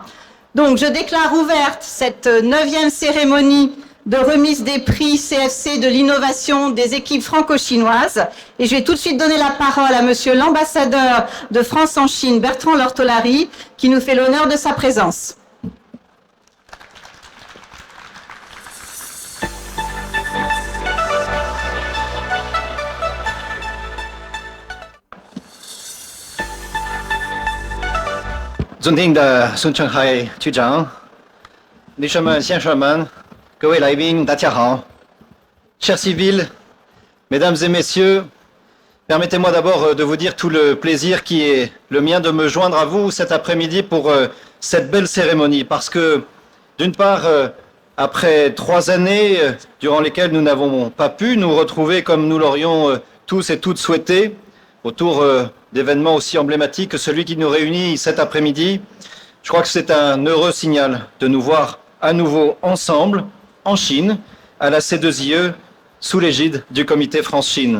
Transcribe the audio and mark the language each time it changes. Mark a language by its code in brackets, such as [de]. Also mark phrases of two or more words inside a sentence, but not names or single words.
[fr] Donc, je déclare ouverte cette 9e cérémonie de remise des prix CFC de l'innovation des équipes franco-chinoises. Et je vais tout de suite donner la parole à monsieur l'ambassadeur de France en Chine, Bertrand Lortolari, qui nous fait l'honneur de sa présence. [zh] 尊敬的孙成海局长、女士们、先生们、各位来宾，大家好。 [fr] Chers civils, mesdames et messieurs, permettez-moi d'abord de vous dire tout le plaisir qui est le mien de me joindre à vous cet après-midi pour cette belle cérémonie. Parce que, d'une part, après 3 années durant lesquelles nous n'avons pas pu nous retrouver comme nous l'aurions tous et toutes souhaité, autour d'événements aussi emblématiques que celui qui nous réunit cet après-midi, je crois que c'est un heureux signal de nous voir à nouveau ensemble, en Chine, à la C2IE, sous l'égide du comité France-Chine.